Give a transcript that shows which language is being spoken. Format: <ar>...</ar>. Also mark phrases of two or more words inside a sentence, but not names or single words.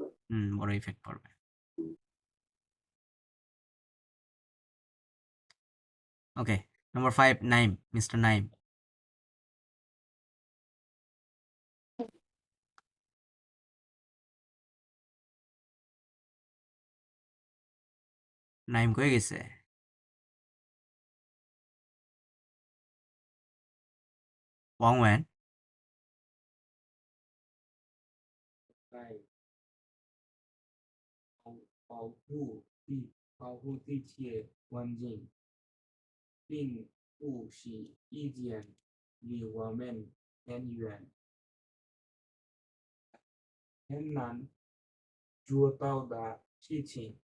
<bn>বড় ইফেক্ট পড়বে ওকে নাম্বার 5 নাইম মিস্টার নাইম নাইম কই গেছে ওয়াংওয়ান</bn> <zh>在保护地铁环境，并不是一件离我们很远、很难做到的事情。</zh>